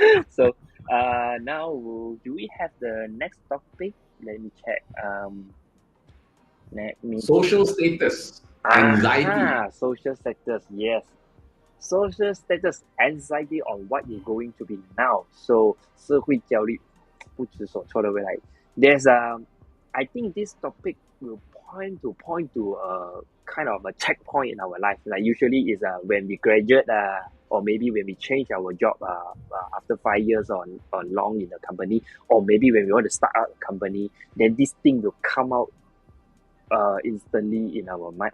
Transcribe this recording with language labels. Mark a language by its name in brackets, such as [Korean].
[English] So now do we have the next topic? Let me check. Let me Social status, anxiety. Social status, yes. Social status, anxiety on what you're going to be now. [Chinese] So 社会焦虑不知所措的未来. [English] There's I think this topic will point to a kind of a checkpoint in our life. Like usually is when we graduate or maybe when we change our job after 5 years or long in the company, or maybe when we want to start out a company, then this thing will come out instantly in our mind.